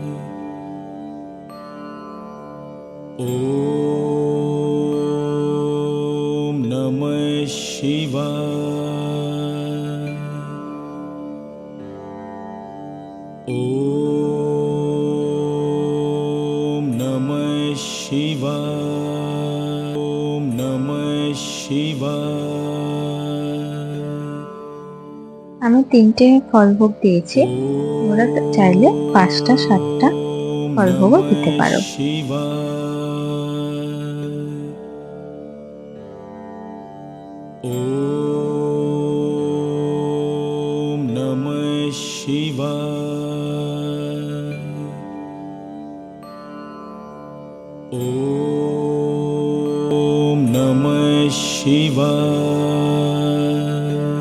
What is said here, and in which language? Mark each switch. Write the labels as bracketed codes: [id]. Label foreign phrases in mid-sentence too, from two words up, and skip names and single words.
[sa] ওম নমঃ শিবায়। ওম নমঃ শিবায়। ওম নমঃ শিবায়। [bn] আমি 3টে ফলভোগ দিয়েছি, তোমরা চাইলে 5টা 7টা ফলভোগও দিতে পারো। [sa] ওম নমঃ শিবায়। ওম নমঃ শিবায়।